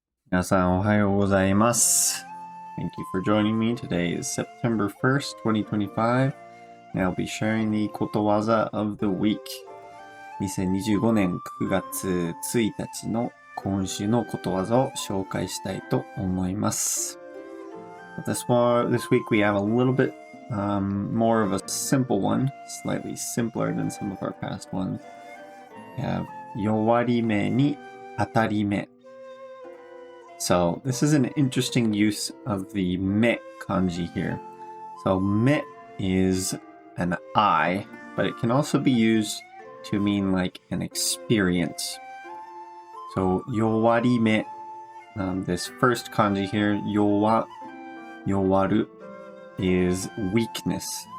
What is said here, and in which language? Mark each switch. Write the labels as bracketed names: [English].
[Japanese] 皆さんおはようございます。 [English] Thank you for joining me. Today is September 1st, 2025, and I'll be sharing the Kotowaza of the week. [Japanese] 2025年9月1日の今週のことわざを紹介したいと思います。 [English] This week we have a little bit more of a simple one, slightly simpler than some of our past ones. We have [Japanese] 弱り目に当たり目。 [English] So this is an interesting use of the me kanji here. So me is an eye, but it can also be used to mean like an experience. So yowari me, this first kanji here, yowaru, is weakness.